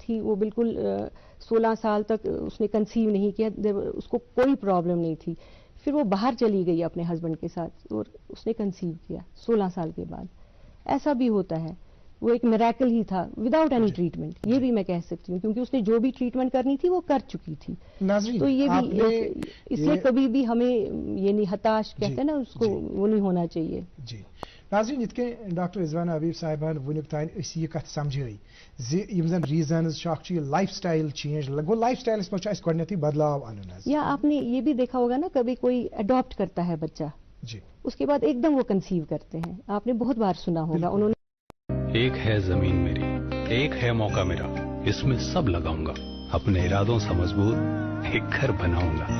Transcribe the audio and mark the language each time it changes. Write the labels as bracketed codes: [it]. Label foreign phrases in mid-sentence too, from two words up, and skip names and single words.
[ur] تھی وہ بالکل 16 سال تک اس نے کنسیو نہیں کیا اس کو کوئی پرابلم نہیں تھی پھر وہ باہر چلی گئی اپنے ہسبینڈ کے ساتھ اور اس نے کنسیو کیا 16 سال کے بعد ایسا بھی ہوتا ہے وہ ایک میریکل ہی تھا [en] without any treatment [ur] یہ بھی میں کہہ سکتی ہوں کیونکہ اس نے جو بھی ٹریٹمنٹ کرنی تھی وہ کر چکی تھی تو یہ بھی اس لیے کبھی بھی ہمیں یہ نہیں ہتاش کہتے ہیں نا اس کو وہ نہیں ہونا چاہیے [ks] جی ناظرین یِتھ کٔنۍ ڈاکٹر رضوانہ حبیب صاحبان وُنیُک تانۍ أسۍ یہِ کتھ سمجھٲے زِ یِم زن ریزنز چھِ اکھ چھُ یہِ [en] life style change [ks] گوٚو لایف سٹایلس منٛز چھُ اَسہِ گۄڈنیتھٕے بدلاو انُن حظ [ur] یا آپ نے یہ بھی دیکھا ہوگا نا کبھی کوئی اڈاپٹ کرتا ہے بچہ جی اس کے بعد ایک دم وہ کنسیو کرتے ہیں آپ نے بہت بار سنا ہوگا انہوں نے ایک ہے زمین میری ایک ہے موقع میرا اس میں سب لگاؤں گا اپنے ارادوں سے مضبوط ایک گھر بناؤں گا